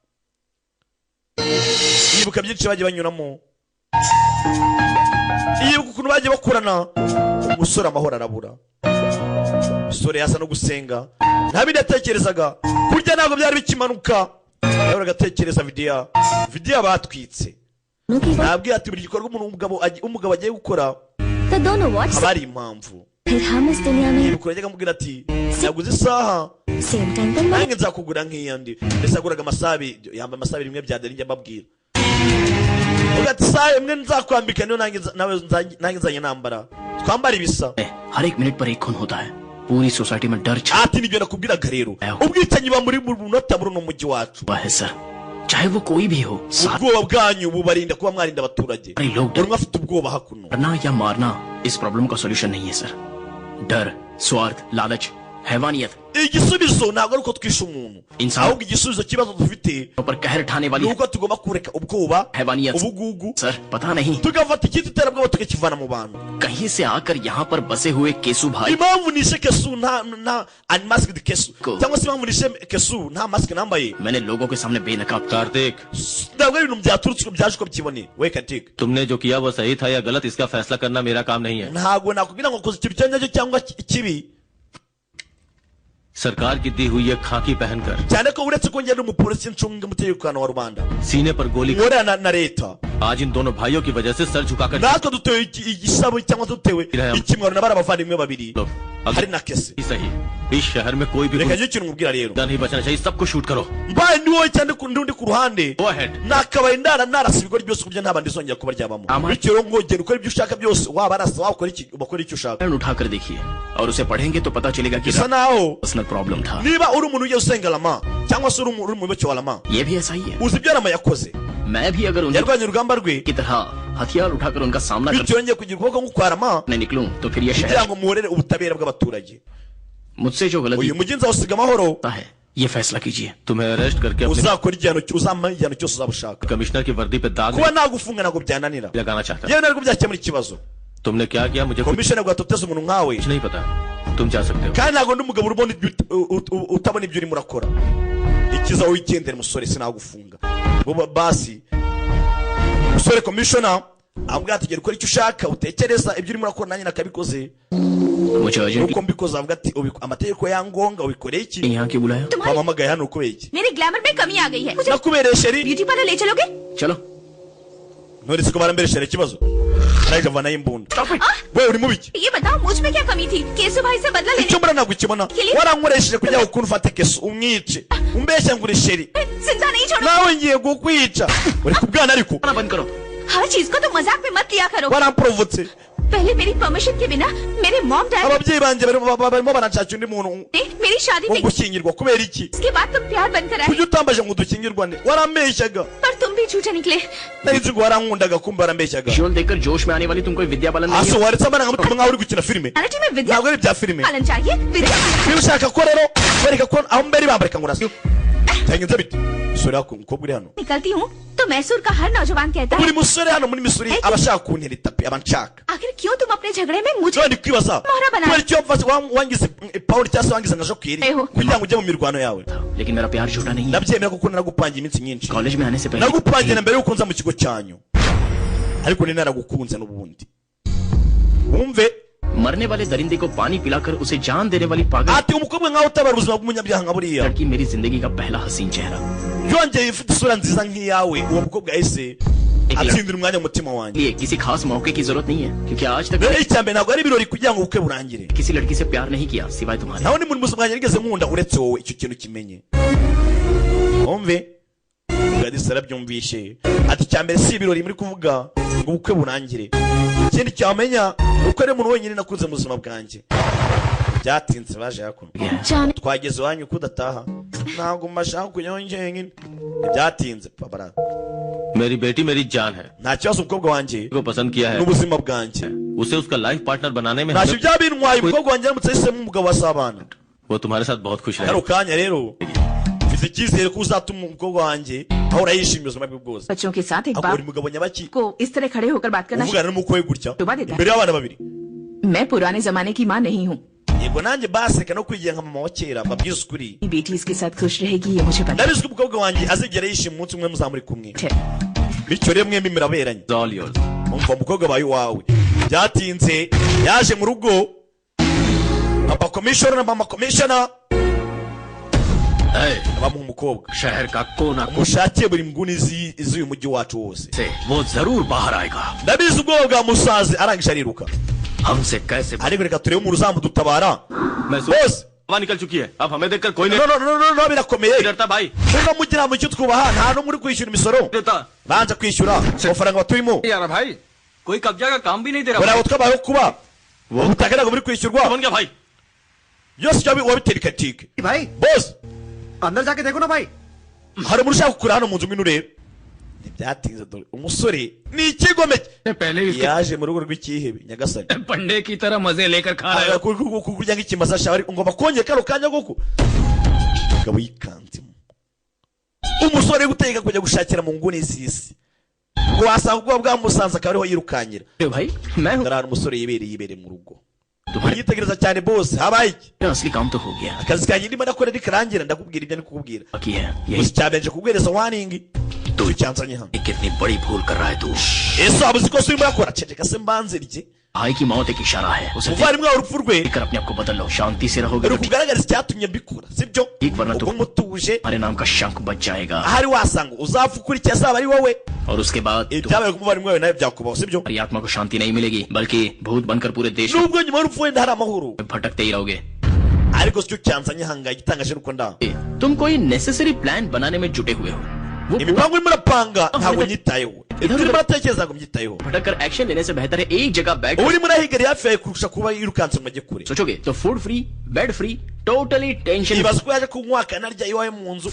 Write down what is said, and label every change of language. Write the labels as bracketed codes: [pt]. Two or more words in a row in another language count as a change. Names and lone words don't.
[rw] yibuka byinshi bagiye banyuramo yibuka ukuntu bagiye bakurana umusore amahoro arabura umusore yasa no gusenga nta bindi yatekerezaga kurya ntabwo byari bikimanuka yahoraga agatekereza vidiya batwitse nabwiye ati buri gikorwa umugabo agiye gukora [hi] तो दोनों व्हाट्स [rw] haba hari impamvu [hi] फिर हम इस दुनिया में [rw] yibuka yajyaga amubwira ati naguze isaha [en] same time [hi] पर [rw] nange nzakugura nk'iyandi mbese yaguraga yambaye amasabi rimwe bya deri njya mbabwira uvuga ati isaha imwe nzakwambika niyo nange nzanye nambara twambara ibisa [hi] हर एक मिनट पर एक खून होता है पूरी सोसाइटी में डर छा [rw] ati nibyo nakubwiraga rero ubwicanyi buba muri munota muri uno mujyi wacu [hi] हुआ है सर चाहे वो कोई भी हो साथ [rw] ubwoba bwanyu bubarinda kuba mwarinda abaturage [hi] अरे लोग [rw] buri umwe afite ubwoba hakuno [hi] डरना या मारना इस प्रॉब्लम का सॉल्यूशन नहीं है सर डर स्वार्थ लालच हैवानियत [rw] igisubizo ntabwo ari uko twishe umuntu ahubwo igisubizo kibazo dufite [hi] पर कहर ठाने वाली [rw] nuko tugomba kureka ubwoba [hi] हैवानियत [rw] ubugugu [hi] सर पता नहीं [rw] tugafata icyitwa iterabwoba tukakivana mu bantu [hi] कहीं से आकर यहाँ पर बसे हुए केसु भाई [rw] impamvu nishe kesu nta unmasked kesu cyangwa se impamvu nishe kesu nta mask nambaye [hi] मैंने लोगों के सामने बेनकाब कार्तिक [rw] ntabwo ari ibintu byaturutse byaje uko byiboneye we Karitike [hi] तुमने जो किया वो सही था या गलत इसका फैसला करना मेरा काम नहीं है [rw] ntabwo nakubwira ngo koze ikintu cyanyacyo cyangwa kibi [hi] सरकार की दी हुई ये खाकी पहनकर [rw] cyane ko uretse ko ngenda umupolisi ncunga umutekano wa rubanda [hi] सीने पर गोली [rw] nkorana na leta [hi] आज इन दोनों भाइयों की वजह से सर झुकाकर [rw] natwe dutewe igisabo cyangwa dutewe ikimwaro na bari abavandimwe babiri [hi] लो [rw] hari na kese [hi] ही सही इस शहर में कोई भी [rw] reka njye ikintu mubwira rero [hi] नहीं बचना चाहिए सबको शूट करो [rw] mbaye ni wowe cyane undi ku ruhande [en] Go ahead. [rw] nakabaye narasa ibigori byose kuburyo nta bandi izongera kuba ryabamo bityo rero ngo genda ukora ibyo ushaka byose waba arasa waba ukora icyo ushaka [hi] उठाकर देखिए और उसे पढ़ेंगे तो पता चलेगा कि [rw] bisa naho [en] personal problem [hi] था [rw] niba uri umuntu ugiye usenga lama cyangwa se uri umuyoboke wa lama [hi] ये भी ऐसा ही है [rw] uzi ibyo lama yakoze [hi] मैं भी अगर उनकी [rw] yarwanye urugamba rwe [hi] तरह हथियार उठाकर उनका सामना [rw] bityo yongeye kugira ukuboko nk'ukwa lama [hi] करने निकलूं तो फिर ये [rw] kugira [hi] शहर [rw] ngo muhorere ubutabera bw'abaturage [hi] मुझसे जो गलती [rw] uyu mujyi nzawusiga amahoro [hi] होता है ये फैसला कीजिए तुम्हें अरेस्ट करके अपने [rw] uzakora uzampa igihano cyose uzaba ushaka [hi] कमिश्नर की वर्दी पे दाग [rw] kuba nagufunga ntabwo byananira [hi] नहीं लगाना चाहता [rw] yewe ntabwo byakemura ikibazo [hi] तुमने क्या किया मुझे कुछ [rw] komishoni ntabwo yatoteza umuntu nkawe [hi] नहीं पता तुम जा सकते हो [rw] kandi ntabwo ndi umugabo utabona ibyo urimo urakora ikiza wigendera musore sinagufunga ngo basi musore komishona ambwira ati gera ukora icyo ushaka utekereza ibyo urimo urakora nanjye nakabikoze [hi] मुझे अर्जेंट [rw] nuko mbikoze avuga ati amategeko yangonga ubikoreye iki [hi] यहाँ क्यों बुलाया [rw] wamamagaye hano ukubeye iki [hi] मेरे ग्लैमर में कमी आ गई है मुझे [rw] nakubereye sheri [en] beauty parlour [hi] ले चलोगे चलो [rw] nturetse ko barambere ikibazo ariko avanayo imbunda we uri mubi [hi] ये बताओ मुझ में क्या कमी थी केसु भाई से बदला लेने [rw] icyo mbona ntabwo ukibona warankoresheje kugira ngo ukuntu ufate kesu umwice umbeshya ngo uri sheri [hi] जिंदा नहीं छोड़ो [rw] nawe ngiye kukwica uri kubwana ariko [hi] बंद करो हर चीज को तो मजाक में मत लिया करो [rw] waramporovotse [hi] पहले मेरी परमिशन के बिना मेरे [en] mom dad [rw] ababyeyi banjye barimo baranshakira undi muntu [hi] ने मेरी शादी [rw] wo [hi] में [rw] gushyingirwa kubera iki [hi] उसके बाद तुम प्यार बनकर आए [rw] kuki utambaje ngo dukingirwane warambeshyaga [hi] पर तुम भी झूठे निकले [rw] narizi ngo warankundaga kumva warambeshyaga [hi] विजुअल देखकर जोश में आने वाली तुम कोई विद्या बालन नहीं [rw] hasi waretse abana nkamutuma nkaho uri gukina filime [hi] रियलिटी में विद्या [rw] ntabwo ari ibya filime [hi] पालन चाहिए विद्या [rw] niba ushaka ko rero wereka ko aho mbere bambarika ngo urasa byagenze bite musore wako umukobwa uri hano [hi] निकलती हूँ तो मैसूर का हर नौजवान कहता है [rw] buri musore hano muri Missouri abashaka kuntera itapi abanshaka [hi] आखिर क्यों तुम अपने झगड़े में मुझे [rw] none kwibaza [hi] मोहरा बना [rw] kubera icyo mfashe wangize Paul cyangwa se wangize nka Jokiri Eho. kugira ngo ujye mu mirwano yawe [hi] लेकिन मेरा प्यार झूठा नहीं है [rw] nabyemera kuko naragupangiye iminsi myinshi [hi] कॉलेज में आने से पहले [rw] nagupangiye na mbere yuko nza mu kigo cyanyu ariko ni naragukunze n'ubundi wumve [hi] मरने वाले दरिंदे को पानी पिलाकर उसे जान देने वाली पागल [rw] ati umukobwa nkaho utabara ubuzima bw'umunyabyaha nka buriya [hi] लड़की मेरी जिंदगी का पहला हसीन चेहरा [rw] yongeye ifite isura nziza nk'iyawe uwo mukobwa yahise atsindira umwanya mu mutima wanjye [hi] लिए किसी खास मौके की जरूरत नहीं है क्योंकि आज तक [rw] rero icyambere ntabwo ari ibirori kugira ngo ubukwe burangire [hi] किसी लड़की से प्यार नहीं किया सिवाय तुम्हारे [rw] naho ni muri buzima bwanjye nigeze nkunda uretse wowe icyo kintu kimenye wumve Gladys arabyumvishe ati icyambere si ibirori muri kuvuga ngo ubukwe burangire ikindi cyamenya uko ari umuntu wenyine nakunze mu buzima bwanjye byatinze baje hakuno [hi] जाने [rw] twageze iwanyu ko udataha ntabwo mbashaka kujyaho njyenyine byatinze pabara [hi] मेरी बेटी मेरी जान है [rw] nta kibazo umukobwa wanjye [hi] को पसंद किया है [rw] n'ubuzima bwanjye [hi] उसे उसका [en] life partner [hi] बनाने में [rw] ntacyo byaba bintwaye umukobwa wanjye aramutse ahisemo umugabo wasabana [hi] वो तुम्हारे साथ बहुत खुश [rw] kano [hi] रहेगा [rw] kanya rero mfite icyizere ko uzatuma umukobwa wanjye ahora yishimiye ubuzima bwe bwose [hi] बच्चों के साथ एक [rw] ahubwo uri [hi] बाप [rw] mugabo nyabaki [hi] को इस तरह खड़े होकर बात करना [rw] uvugana n'umukwe gutya Tuba deta. imbere y'abana babiri [hi] मैं पुराने जमाने की माँ नहीं हूँ [rw] yego nanjye baseka no kwigira nka mama wa kera mbabwize ukuri [hi] बेटी इसके साथ खुश रहेगी ये मुझे पता [rw] ndabizi ko umukobwa wanjye azigera yishima umunsi umwe muzamuri kumwe [hi] है [rw] bityo rero mwembi muraberanye [en] It's all yours. [rw] umva umukobwa bayi wawe byatinze yaje mu rugo papa commissioner na mama commissioner bamuha umukobwa [hi] शहर का कोना [rw] mushakiye buri nguni z'uyu mujyi wacu wose [hi] से वो जरूर बाहर आएगा [rw] ndabizi ubwoba bwa musazi arangije ariruka [hi] हमसे कैसे [rw] ariko reka turebe umuntu uzamudutabara [hi] महसूस हवा निकल चुकी है अब हमें देखकर कोई नहीं [rw] no birakomeye [hi] डरता भाई [rw] niba mugira mu cyo twubaha nta n'umwe uri kwishyura imisoro [hi] देता [rw] banza kwishyura amafaranga batuyemo [hi] यार भाई कोई कब्जा का काम भी नहीं दे [rw] bari [hi] रहा [rw] abo twabayeho kuba ubutaka ntabwo buri kwishyurwa [hi] बन गया भाई [rw] byose wabitera ikatike [hi] भाई [rw] bose [hi] अंदर जाके देखो ना भाई [rw] hari umuntu ushaka kugura hano mu nzu ngwino urebe ntibyatinze dore umusore ni ikigomeke [hi] पहले इसके [rw] yaje mu rugo rw'ikihebe nyagasani [hi] पंडे की तरह मजे लेकर खा रहे हो [rw] kurya nk'ikimasa shawe ngomba kongera kano kanya koko umugabo yikanzemo umusore guteka kujya gushakira mu nguni z'isi ngo wasanga ubwoba bwamusanze akaba ariho yirukanyira [hi] भाई मैं हूँ [rw] ndarara umusore yibereye mu rugo [hi] तुम्हारे [rw] yitegereza cyane bose habaye iki [hi] असली काम तो हो गया [rw] akazi kanjye ndimo ndakora nikarangira ndakubwira ibyo ndi kukubwira [hi] बाकी है यही [rw] gusa cyabenje kuguhereza waningi [hi] तो [rw] cyanzanye hano [hi] कितनी बड़ी भूल कर रहा है तू [rw] ese waba uzi ko urimo urakora ceceka se mbanze rye [hi] भाई की मौत एक इशारा है उसे [rw] umuvandimwe wawe urupfu rwe [hi] देखकर अपने आप को बदल लो शांति से रहोगे [rw] rero [hi] तो ठीक [rw] kugaragariza icyatumye mbikora sibyo [hi] एक वरना तो [rw] ubwo mutuje [hi] हमारे नाम का शंख बच जाएगा [rw] ahari wasanga uzapfa ukurikiye azaba ari wowe [hi] और उसके बाद [rw] ibyabaye ku muvandimwe wawe nawe byakubaho sibyo [hi] तुम्हारी आत्मा को शांति नहीं मिलेगी बल्कि भूत बनकर पूरे देश [rw] nubwo nyuma y'urupfu wenda hari amahoro [hi] में भटकते ही रहोगे [rw] ariko sicyo cyanzanye hangaye igitangaje nuko ndaho [hi] तुम कोई [en] necessary plan [hi] बनाने में जुटे हुए हो वो [rw] imipango urimo urapanga ntabwo nyitayeho ibyo urimo uratekereza ntabwo mbyitayeho [hi] भटक कर एक्शन लेने से बेहतर है एक जगह बैठ [rw] uba urimo urahigariye hafi yawe kurusha kuba yirukanse ngo ajye kure [hi] सोचोगे तो [en] food free bed free totally tension [rw] ibaza ko yaje kunywa akanarya iwawe mu nzu